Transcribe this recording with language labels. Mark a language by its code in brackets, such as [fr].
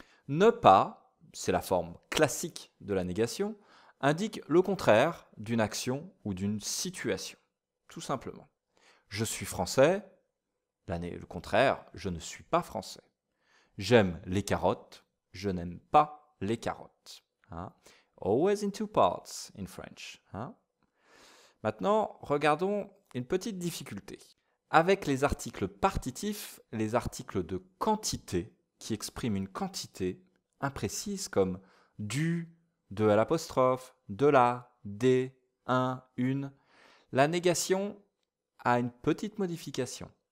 [fr] Ne pas, c'est la forme classique de la négation, indique le contraire d'une action ou d'une situation. Tout simplement. Je suis français, le contraire, je ne suis pas français. J'aime les carottes, je n'aime pas les carottes. Hein? [en] Always in two parts in French. Hein? [fr] Maintenant, regardons une petite difficulté. Avec les articles partitifs, les articles de quantité, qui expriment une quantité imprécise comme du, de à l'apostrophe, de la, des, un, une, la négation a une petite modification.